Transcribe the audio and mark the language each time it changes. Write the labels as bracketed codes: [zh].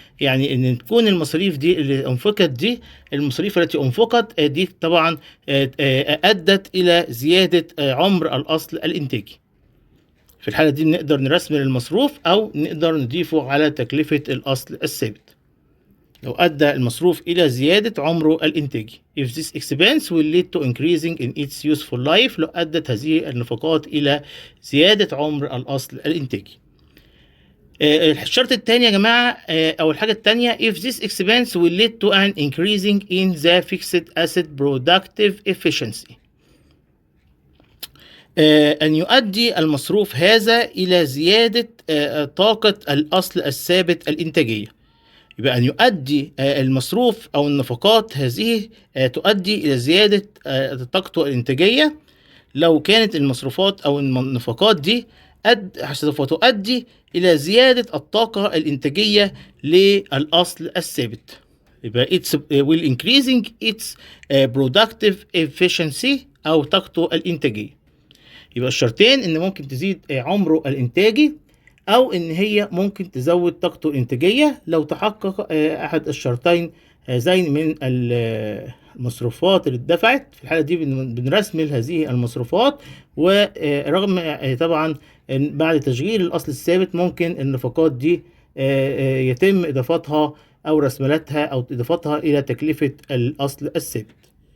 [ar] يعني إن تكون المصاريف دي اللي أنفقت دي، المصاريف التي أنفقت دي طبعا أدت إلى زيادة عمر الأصل الإنتاجي. في الحالة دي نقدر نرسم المصروف أو نقدر نضيفه على تكلفة الأصل الثابت لو أدى المصروف إلى زيادة عمره الإنتاجي. [en] if this expense will lead to increasing in its useful life [ar] لو أدت هذه النفقات إلى زيادة عمر الأصل الإنتاجي. الشرط الثاني يا جماعة أو الحاجة الثانية [en] if this expense will lead to an increasing in the fixed asset productive efficiency [ar] أن يؤدي المصروف هذا إلى زيادة طاقة الأصل الثابت الإنتاجية. يبقى أن يؤدي المصروف أو النفقات هذه تؤدي إلى زيادة طاقته الإنتاجية لو كانت المصروفات أو النفقات دي سوف تؤدي إلى زيادة الطاقة الإنتاجية للأصل الثابت. [en] يبقى it will increasing its productive efficiency [ar] أو طاقته الإنتاجية. يبقى الشرطين إن ممكن تزيد عمره الإنتاجي أو إن هي ممكن تزود طاقته الإنتاجية لو تحقق أحد الشرطين هذين من المصروفات اللي اتدفعت. في الحالة دي بنرسم هذه المصروفات، ورغم طبعا بعد تشغيل الأصل الثابت ممكن النفقات دي يتم إضافتها أو رسملتها أو إضافتها إلى تكلفة الأصل الثابت.